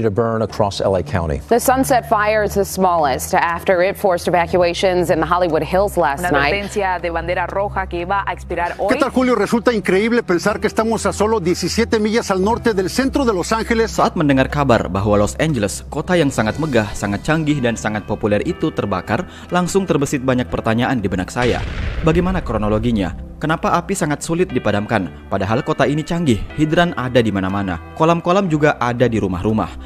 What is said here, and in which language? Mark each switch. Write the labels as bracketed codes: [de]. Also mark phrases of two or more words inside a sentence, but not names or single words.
[en] to burn across LA County. The Sunset Fire is the smallest after it forced evacuations in the Hollywood Hills last [es] Una [en] night. [es] advertencia de bandera roja que iba a expirar hoy. ¿Qué tal, Julio? Resulta increíble pensar que estamos a solo 17 millas al norte del centro de Los Angeles. [id] Saat mendengar kabar bahwa Los Angeles, kota yang sangat megah, sangat canggih, dan sangat populer itu terbakar, langsung terbesit banyak pertanyaan di benak saya. Bagaimana kronologinya? Kenapa api sangat sulit dipadamkan? Padahal kota ini canggih, hidran ada di mana-mana. Kolam-kolam juga ada di rumah-rumah.